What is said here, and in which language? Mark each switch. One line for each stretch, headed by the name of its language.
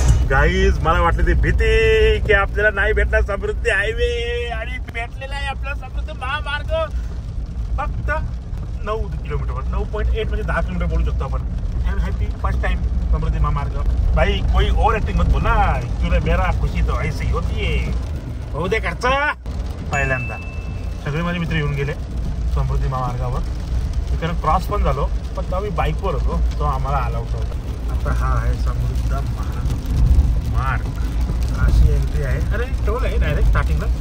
Marathi: Guys मला वाटली ती भीती की आपल्याला नाही भेटणार समृद्धी हायवे, आणि भेटलेला आहे आपला समृद्धी महामार्ग. फक्त 9 किलोमीटर, 9.8 म्हणजे 10 किलोमीटर बोलू शकतो आपण.
English: I am happy, first time Samruddhi Mahamarg.
Hindi: भाई कोई ओवर एक्टिंग मत बोलना, एक्चुअली मेरा खुशी तो ऐसी ही होती है.
Marathi: होऊ दे खर्चा. पहिल्यांदा सगळे माझे मित्र येऊन गेले समृद्धी महामार्गावर. तिकडे क्रॉस पण झालो, पण तेव्हा मी बाईकवर होतो, तो आम्हाला अलाउड नव्हता. आता हा आहे समृद्ध मार्ग, अशी एंट्री आहे. अरे टोल आहे डायरेक्ट स्टार्टिंगला.